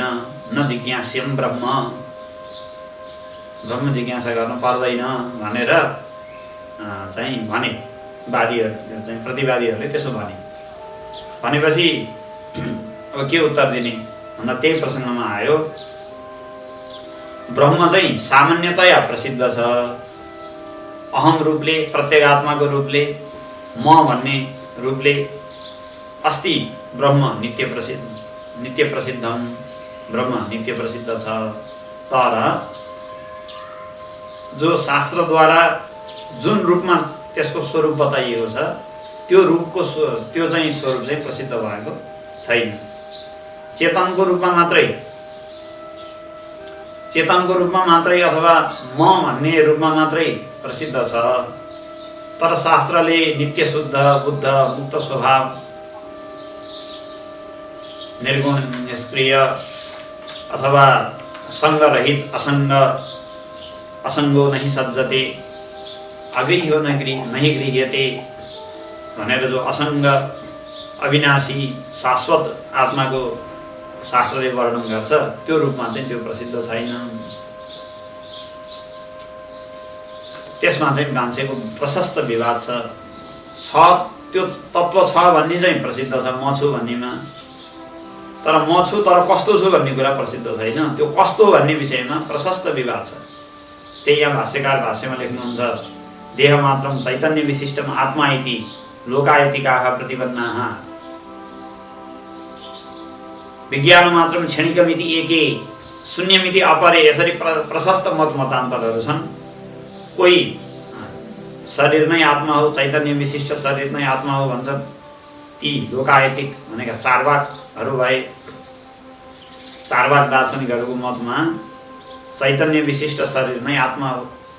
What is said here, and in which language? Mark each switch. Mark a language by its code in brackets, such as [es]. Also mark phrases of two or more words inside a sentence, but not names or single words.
[sa] न जिज्ञास्यम ब्रह्म, [ne] ब्रह्म जिज्ञासा गर्न पर्दैन भनेर चाहिँ भने वादीहरू चाहिँ प्रतिवादीहरूले त्यसो भनेपछि अब के उत्तर दिने भन्दा त्यही प्रसङ्गमा आयो। ब्रह्म चाहिँ सामान्यतया प्रसिद्ध छ, अहम रूपले, प्रत्येगात्माको रूपले, म भन्ने रूपले [sa] अस्ति ब्रह्म नित्य प्रसिद्धम, [ne] ब्रह्म नित्य प्रसिद्ध छ। तर जो शास्त्रद्वारा जुन रूपमा त्यसको स्वरूप बताइएको छ त्यो चाहिँ स्वरूप चाहिँ प्रसिद्ध भएको छैन। चेतनको रूपमा मात्रै अथवा म भन्ने रूपमा मात्रै प्रसिद्ध छ। तर शास्त्रले नित्य शुद्ध बुद्ध मुक्त स्वभाव, निर्गुण निष्क्रिय अथवा सङ्गरहित [sa] असङ्गो नहि सज्जते, अगृह्यो नहि गृह्यते [ne] भनेर जो असङ्ग अविनाशी शाश्वत आत्माको शास्त्रले वर्णन गर्छ त्यो रूपमा चाहिँ त्यो प्रसिद्ध छैन। त्यसमा चाहिँ मान्छेको प्रशस्त विवाद छ। त्यो तत्त्व छ भन्ने चाहिँ प्रसिद्ध छ म छु भन्नेमा, तर म छु तर कस्तो छु भन्ने कुरा प्रसिद्ध छैन। त्यो कस्तो भन्ने विषयमा प्रशस्त विवाद छ। त्यही यहाँ भाष्यकार भाष्यमा लेख्नुहुन्छ, [sa] देहमात्रं चैतन्य विशिष्टम आत्मा इति लोकायतिकाः प्रतिपन्नाः विज्ञानमात्रं क्षणिकमिति एके शून्यमिति अपरे। [ne] यसरी प्रशस्त मत मतान्तरहरू छन्। कोही शरीर नै आत्मा हो, चैतन्य विशिष्ट शरीर नै आत्मा हो भन्छन् ती लोकायतिक भनेका चारवाकहरू भए। चारवाक दार्शनिकहरूको मतमा चैतन्य विशिष्ट शरीर नै आत्मा हो।